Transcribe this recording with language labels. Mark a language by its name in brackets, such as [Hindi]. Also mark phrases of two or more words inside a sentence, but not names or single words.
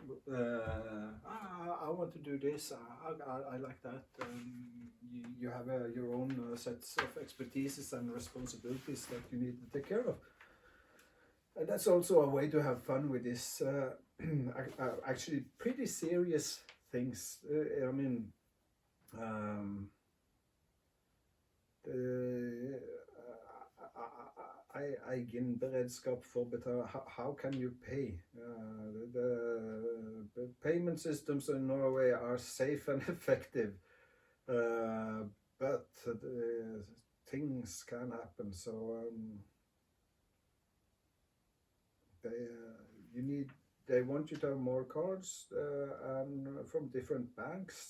[English] I want to do this. I like that. You have your own sets of expertises and responsibilities that you need to take care of. And that's also a way to have fun with this. Actually, pretty serious things. [Norwegian] Egen beredskap for better. [English] How can you pay? The payment systems in Norway are safe and effective, but things can happen. So they want you to have more cards and from different banks.